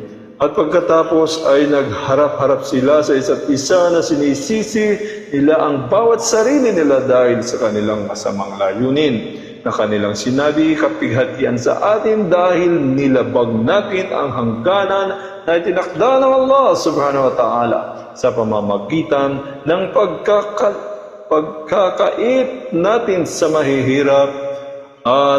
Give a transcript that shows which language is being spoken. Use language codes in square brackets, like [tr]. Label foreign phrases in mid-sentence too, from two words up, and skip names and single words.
[tl] At pagkatapos ay nagharap-harap sila sa isa't isa na sinisisi nila ang bawat sarili nila dahil sa kanilang masamang layunin. Na kanilang sinabi, kapighatian sa atin dahil nilabag natin ang hangganan na itinakda ng Allah [ar] سبحانه وتعالى [tl] sa pamamagitan ng pagkakait natin sa mahihirap at